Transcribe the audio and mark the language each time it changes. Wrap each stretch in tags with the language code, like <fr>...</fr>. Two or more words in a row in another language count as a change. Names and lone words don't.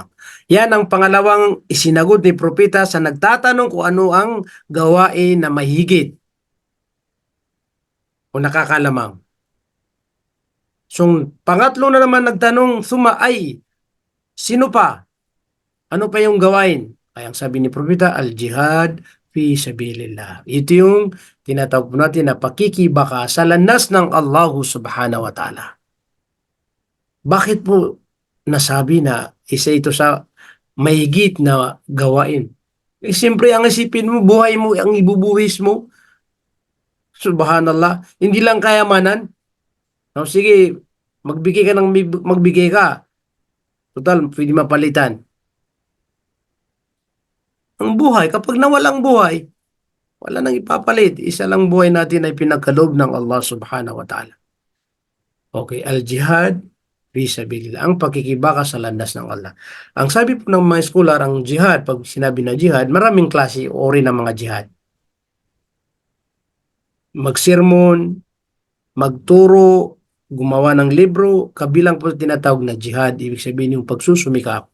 <tl>Yan ang pangalawang isinagot ni propeta sa nagtatanong kung ano ang gawain na mahigit o nakakalamang. So pangatlo na naman nagtanong, suma ay, sino pa? Ano pa yung gawain? Ay ang sabi ni propeta,</tl> <ar>الجهاد في سبيل الله.</ar> <tl>Ito yung tinatawag po natin na pakikibaka sa landas ng Allah</tl> <ar>سبحانه وتعالى.</ar> <tl>Bakit po nasabi na isa ito sa mahigit na gawain? Eh, siyempre, ang isipin mo, buhay mo, ang ibubuhis mo. Subhanallah. Hindi lang kayamanan. No, sige, magbigay ka ng magbigay ka. Total, pwede mapalitan. Ang buhay, kapag nawalang buhay, wala nang ipapalit. Isa lang buhay natin ay pinagkaloob ng Allah</tl> <ar>سبحانه وتعالى. Okay, الجهاد في سبيل الله,</ar> <tl>ang pakikibaka sa landas ng Allah. Ang sabi po ng mga scholar, ang jihad, pag sinabi na jihad, maraming klase o uri ng mga jihad. magsermon, magturo, gumawa ng libro, kabilang po tinatawag na jihad, ibig sabihin yung pagsusumikap.</tl>